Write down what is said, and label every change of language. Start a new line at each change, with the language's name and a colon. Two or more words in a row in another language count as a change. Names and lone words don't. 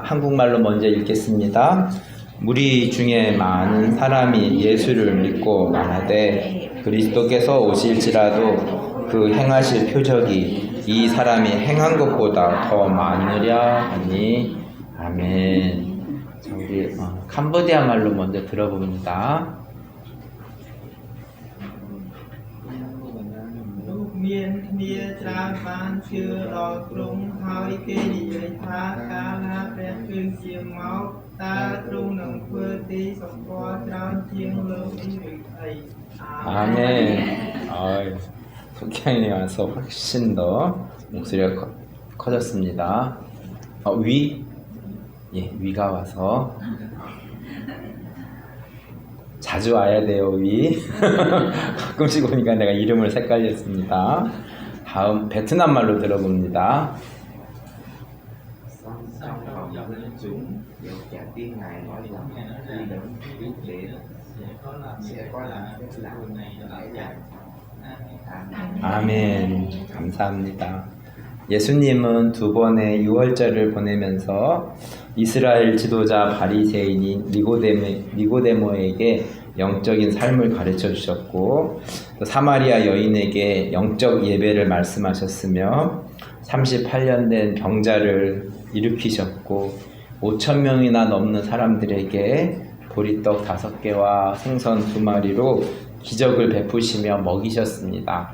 Korean: 한국말로 먼저 읽겠습니다. 무리 중에 많은 사람이 예수를 믿고 말하되 그리스도께서 오실지라도 그 행하실 표적이 이 사람이 행한 것보다 더 많으랴 하니 아멘. 자, 우리 캄보디아 말로 먼저 들어봅니다.
Khmer: មានគ្នាច្រើនបានជឿដល់ទ្រង់ហើយគេនិយាយថាកាលណាព្រះគឺជាមកតើទ្រង់នឹងធ្វើទីសម្គាល់ច្រើនជាងលើនេះឬអី
Korean: 아멘. 속향이 와서 훨씬 더 목소리가 커졌습니다. 위? 예, 위가 와서 자주 와야 돼요, 위. 가끔씩 오니까 내가 이름을 헷갈렸습니다. 다음 베트남 말로 들어봅니다.
Vietnamese: chúng đều trả tin ngài nói rằng khi đấng Christ đến sẽ có làm phép lạ lẽ rằng
Korean: 아멘. 감사합니다. 예수님은 두 번의 유월절을 보내면서 이스라엘 지도자 바리새인인 니고데모에게 영적인 삶을 가르쳐 주셨고 또 사마리아 여인에게 영적 예배를 말씀하셨으며 38년 된 병자를 일으키셨고 5,000명이나 넘는 사람들에게 보리떡 5개와 생선 2마리로 기적을 베푸시며 먹이셨습니다.